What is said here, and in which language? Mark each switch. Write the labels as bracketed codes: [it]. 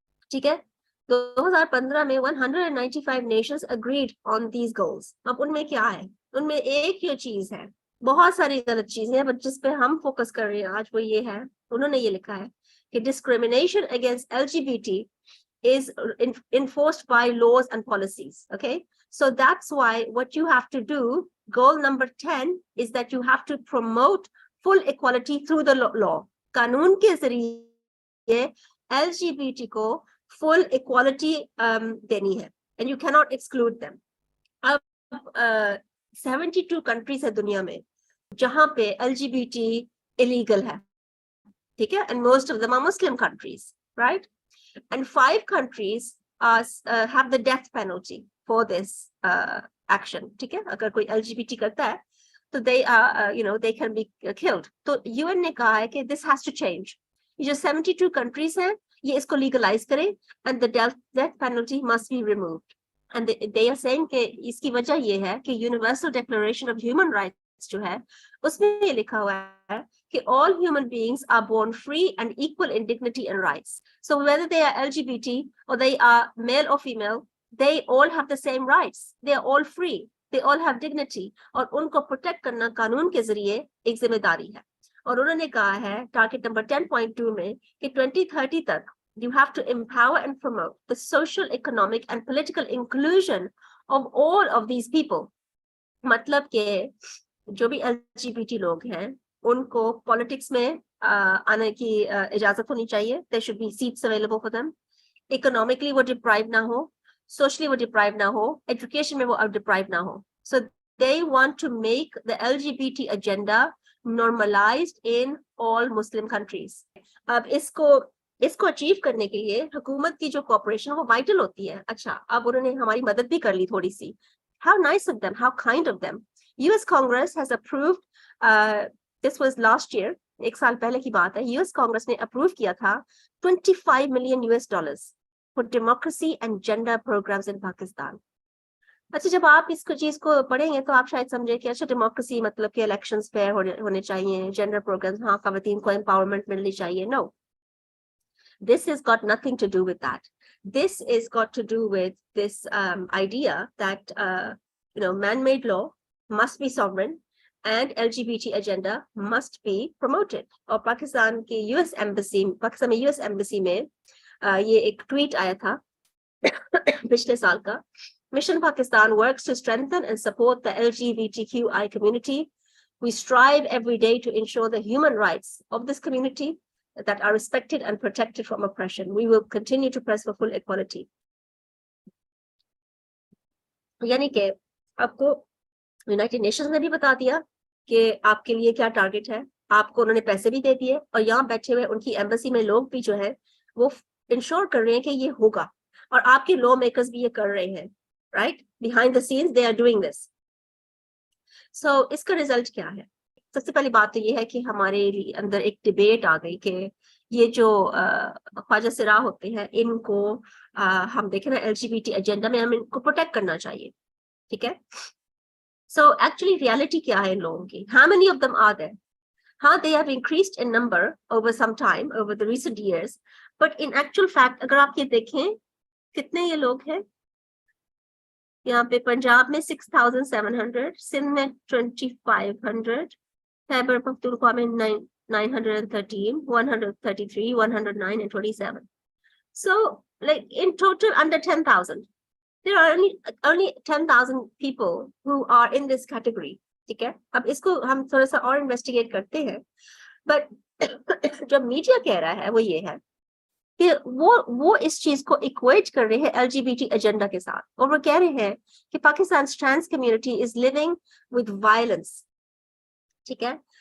[hi] ठीक है, 2015 में 195 Nations agreed on these goals. अब उनमें क्या है? उनमें एक ये चीज है, बहुत सारी गलत चीजें हैं बट जिस पे हम फोकस कर रहे हैं आज वो ये है, उन्होंने ये लिखा है कि discrimination against LGBT is enforced by laws and policies. [en] Okay, so that's why what you have to do, goal number 10 is that you have to promote full equality through the law. [hi] कानून के जरिए LGBT को full equality देनी है and you cannot exclude them. अब 72 countries है दुनिया में जहां पे LGBT illegal है. [en] ठीक है, and most of them are Muslim countries, right? And 5 countries have the death penalty for this action. [hi] ठीक है, अगर कोई LGBT करता है तो they are they can be killed. तो UN ने कहा है कि this has to change. ये जो 72 countries हैं ये इसको legalize करें and the death penalty must be removed. [en] And they are saying कि इसकी वजह ये है कि Universal Declaration of Human Rights जो है उसमें ये लिखा हुआ है कि all human beings are born free and equal in dignity and rights. So whether they are LGBT or they are male or female, they all have the same rights. They are all free. They all have dignity. [hi] और उनको protect करना कानून के जरिए एक जिम्मेदारी है. [en] और उन्होंने कहा है टारगेट नंबर 10.2 में कि 2030 तक you have to empower and promote the social, economic and political inclusion of all of these people. [hi] मतलब कि जो भी LGBT लोग हैं उनको पॉलिटिक्स में आने की इजाजत होनी चाहिए. [en] There should be seats available for them. [hi] Economically वो deprived ना हो, socially वो deprived ना हो, education में वो deprived ना हो. [en] So they want to make the LGBT agenda normalized in all Muslim countries. [hi] अब इसको अचीव करने के लिए हुकूमत की जो कॉपरेशन वो वाइटल होती है. अच्छा, अब उन्होंने हमारी मदद भी कर ली थोड़ी सी. [en] how nice of them, how kind of them. US Congress has approved, this was last year, एक साल पहले की बात है, US Congress ने approve किया था $25 million for democracy and gender programs in Pakistan. [hi] अच्छा, जब आप इसको चीज को पढ़ेंगे तो आप शायद समझे कि अच्छा डेमोक्रेसी मतलब कि इलेक्शंस फेयर होने चाहिए, जेंडर प्रोग्राम्स, हाँ खवातीन को एम्पावरमेंट मिलनी चाहिए. [en] No, this has got nothing to do with that. This is got to do with this idea that man-made law must be sovereign and LGBT agenda must be promoted. [hi] और पाकिस्तान की US embassy, Pakistan में US embassy में ये एक tweet आया था पिछले साल का. [en] Mission Pakistan works to strengthen and support the LGBTQI community. We strive every day to ensure the human rights of this community that are respected and protected from oppression. We will continue to press for full equality. [hi] यानी कि आपको United Nations ने भी बता दिया कि आपके लिए क्या टारगेट है, आपको उन्होंने पैसे भी दे दिए, और यहाँ बैठे हुए उनकी एम्बेसी में लोग भी जो है वो इंश्योर कर रहे हैं कि ये होगा, और आपके लॉ मेकर्स भी ये कर रहे हैं, right? [en] Behind the scenes they are doing this. So इसका result क्या है? [hi] सबसे पहली बात तो ये है कि हमारे अंदर एक डिबेट आ गई कि ये जो ख्वाजा सिरा होते हैं इनको हम देखें ना LGBT एजेंडा में हम इनको प्रोटेक्ट करना चाहिए, ठीक है? सो एक्चुअली रियलिटी क्या है इन लोगों की? [en] How many of them are there? हाँ, they have increased in number over some time, over the recent years, but in actual fact अगर आप ये देखें कितने ये लोग हैं, यहाँ पे पंजाब में 6,700, सिंध में 2,500, खैबर पख्तूनख्वा में 913, 133, 109 and 27. So like in total under 10,000. There are only 10,000 people who are in this category. [hi] ठीक है, अब इसको हम थोड़ा सा और इन्वेस्टिगेट करते हैं, बट जो मीडिया कह रहा है वो ये है कि वो इस चीज को इक्वेट कर रहे हैं LGBT एजेंडा के साथ, और वो कह रहे हैं कि Pakistan trans community is living with violence, ठीक है?